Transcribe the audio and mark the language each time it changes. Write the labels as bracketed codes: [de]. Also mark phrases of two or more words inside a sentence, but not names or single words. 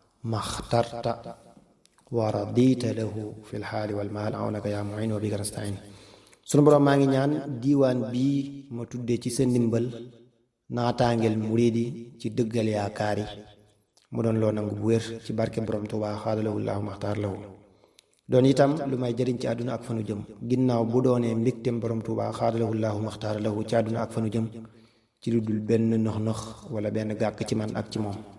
[ar] ما اخترت ورضيت له في الحال والمال عونك يا معين وبك نستعين. [wo] Sunu Boroom, maa ngi ñaan diiwaan bii ma tuddee ci sa ndimbal naataangeel murid yi ci dëggal yaakaar yi mu doon loo nangu bu wér ci barke Borom Tuubaa xaada lahu Allahu maxtaar lahu. Doon itam lu may jëriñ ci àdduna ak fanu jëm, ginnaaw bu doonee mbégteem Borom Tuubaa xaada lahu Allahu maxtaar lahu ci àdduna ak fanu jëm ci lu dul benn nëx-nëx wala benn gàkk ci man ak ci moom.